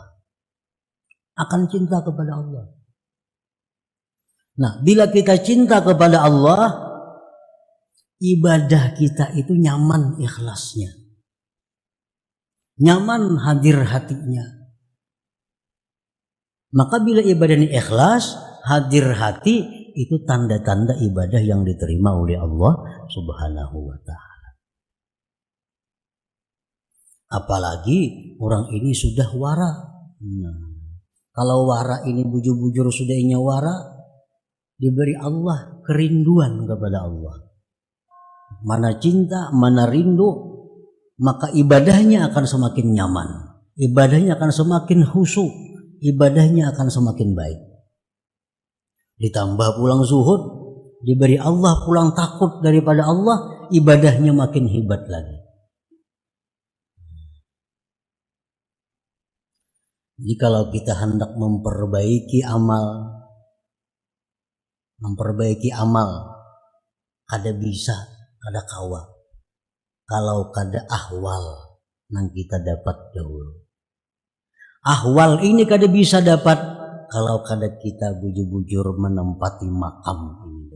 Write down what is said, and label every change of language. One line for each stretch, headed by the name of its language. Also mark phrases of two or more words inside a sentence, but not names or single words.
Indonesian: Akan cinta kepada Allah. Nah, bila kita cinta kepada Allah, ibadah kita itu nyaman ikhlasnya. Nyaman hadir hatinya. Maka bila ibadah ini ikhlas, hadir hati, itu tanda-tanda ibadah yang diterima oleh Allah
Arabic: سبحانه وتعالى.
Indonesian: Apalagi orang ini sudah wara.
Banjar: Nah, kalau wara ini bujur-bujur sudah inya wara, diberi Allah kerinduan kepada Allah.
Indonesian: Mana cinta, mana rindu, maka ibadahnya akan semakin nyaman. Ibadahnya akan semakin khusyuk. Ibadahnya akan semakin baik.
Banjar: Ditambah pulang zuhud, diberi Allah pulang takut daripada Allah, ibadahnya makin hebat lagi.
Indonesian: Jadi kalau kita hendak memperbaiki amal,
Banjar: kada bisa, kada kawa. Kalau kada ahwal, nang kita dapat dahulu. Ahwal ini kada bisa dapat kalau kada kita bujur-bujur menempati makam ini.